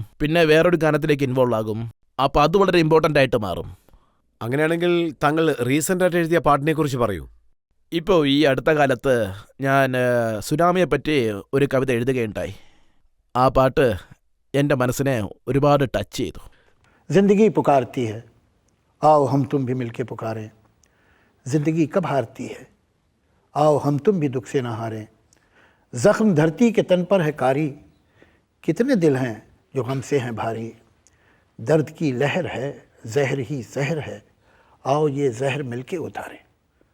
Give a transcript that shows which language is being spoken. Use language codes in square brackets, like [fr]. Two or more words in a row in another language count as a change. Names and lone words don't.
[ml] പിന്നെ വേറൊരു ഗാനത്തിലേക്ക് ഇൻവോൾവ് ആകും. അപ്പോൾ അത് വളരെ ഇമ്പോർട്ടൻ്റ് ആയിട്ട് മാറും. അങ്ങനെയാണെങ്കിൽ താങ്കൾ റീസെൻ്റായിട്ട് എഴുതിയ പാട്ടിനെ കുറിച്ച് പറയൂ. ഇപ്പോൾ ഈ അടുത്ത കാലത്ത് ഞാൻ സുനാമിയെ പറ്റി ഒരു കവിത എഴുതുകയുണ്ടായി. ആ പാട്ട് എൻ്റെ മനസ്സിനെ ഒരുപാട് ടച്ച് ചെയ്തു. [hi] जिंदगी पुकारती है, आओ हम तुम भी मिलके पुकारें. जिंदगी कब हारती है, आओ हम तुम भी दुख से न हारें. जख्म धरती के तन पर है कारी, कितने दिल हैं जो हमसे हैं भारी. दर्द की लहर है, जहर ही जहर है, आओ ये जहर मिलके उतारें.